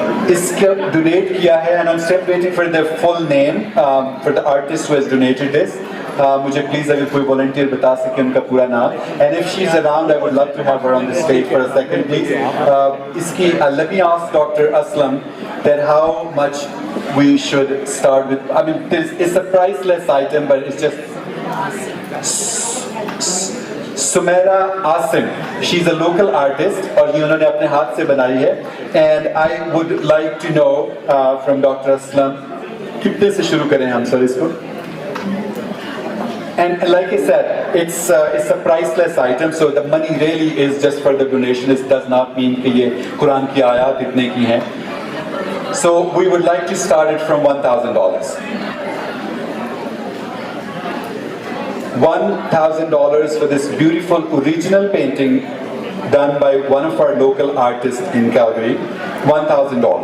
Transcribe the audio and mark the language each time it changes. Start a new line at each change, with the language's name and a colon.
English: इसका donate किया है, and I'm still waiting for the full name for the artist who has donated this.
Hindi: मुझे please अगर कोई वॉलंटियर बता सके उनका पूरा नाम.
English: And if she's around, I would love to have her on the stage for a second, please. इसकी let me ask Dr. Aslam that how much we should start with. I mean, it's a priceless item, but it's just. Sumaira Asim, she's a local artist
Hindi: और ये उन्होंने अपने हाथ से बनाई है.
English: And I would like to know from Dr.
Hindi: Aslam कितने से शुरू करें हम सर इसको.
English: And like I said, it's a priceless item, so the money really is just for the donation. It does not mean
Hindi: कि ये कुरान की आयत इतने की हैं.
English: So we would like to start it from $1,000. $1,000 for this beautiful original painting done by one of our local artists in Calgary. $1,000.